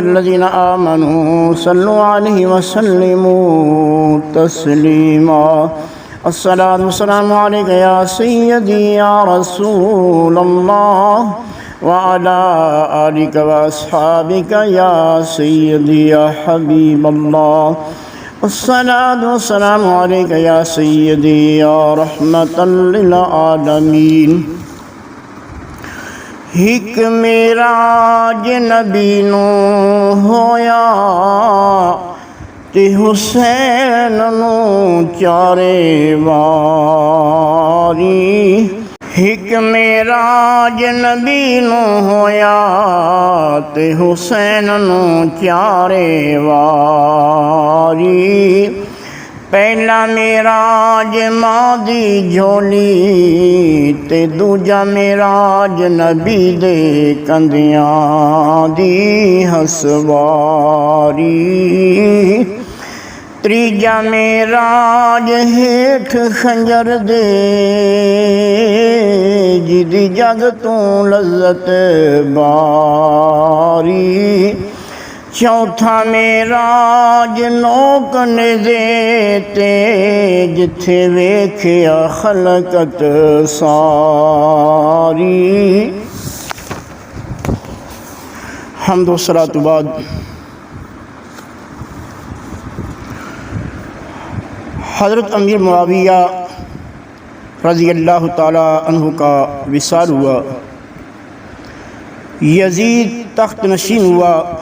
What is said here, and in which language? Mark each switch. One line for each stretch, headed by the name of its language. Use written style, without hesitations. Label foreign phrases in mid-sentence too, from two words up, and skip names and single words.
Arabic: الذين آمنوا صلوا عليه وسلموا تسليما الصلاة والسلام عليك يا سيدي يا رسول الله وعلى آلك وأصحابك يا سيدي يا حبيب الله الصلاة والسلام عليك يا سيدي يا رحمة للعالمين
Punjabi: ایک معراج نبی نو ہویا تے حسین نو چارے واری ایک معراج نبی نو ہویا تے حسین نو چارے واری پہلا معراج ماں دی جھولی تے دوجا معراج نبی دے کندیاں دی ہسواری تریجا معراج ہیٹھ خنجر دے جدی جگ تو لذت باری چوتھا معراج نوک نزے تے جتھے ویکھیا خلقت
Urdu: ساری حمد و صلاۃ بعد حضرت امیر معاویہ رضی اللہ تعالی عنہ کا وصال ہوا، یزید تخت نشین ہوا۔